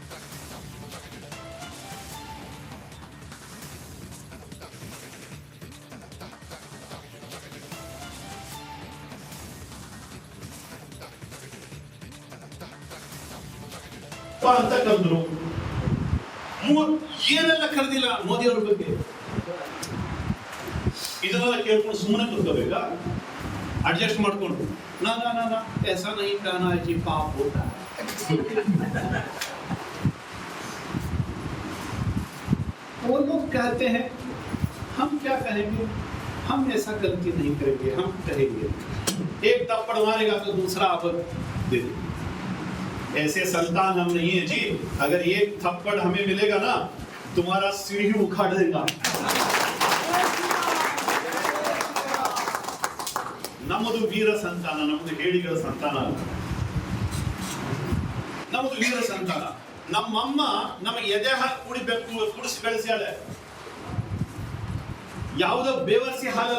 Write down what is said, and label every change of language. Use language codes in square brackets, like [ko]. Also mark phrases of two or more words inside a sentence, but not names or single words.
[kn] ಅಂತ ಕರೆದ್ರು, ಏನೆಲ್ಲ ಕರೆದಿಲ್ಲ ಮೋದಿ ಅವ್ರ ಬಗ್ಗೆ. ಇದನ್ನೆಲ್ಲ ಕೇಳ್ಕೊಂಡು ಸುಮ್ಮನೆ ಕೂತ್ಕೋಬೇಕಾ? ಅಡ್ಜಸ್ಟ್ ಮಾಡ್ಕೊಂಡು ನಾ [hi] ऐसा नहीं कहना है जी, पाप होता है. वो लोग कहते हैं, हम क्या कहेंगे, हम ऐसा गलती नहीं करेंगे, हम कहेंगे एक थप्पड़ मारेगा तो दूसरा अब दे दे. ऐसे संतान हम नहीं है जी. अगर एक थप्पड़ हमें मिलेगा ना, तुम्हारा सिर ही उखाड़ देगा. [kn] ನಮ್ಮದು ವೀರ ಸಂತಾನ, ನಮ್ಮದು ಹೇಡಿಗಳ ಸಂತಾನ ಅಲ್ಲ. ನಮ್ಮದು ವೀರ ಸಂತಾನ. ನಮ್ಮಮ್ಮ ನಮಗೆ ಎದೆ ಹಾಕಿ ಕುಡಿಸಿ ಬೆಳೆಸ್ಯಾಳೆ. ಯಾವುದೋ ಬೇವರ್ಸಿ ಹಾಲಲ್ಲ.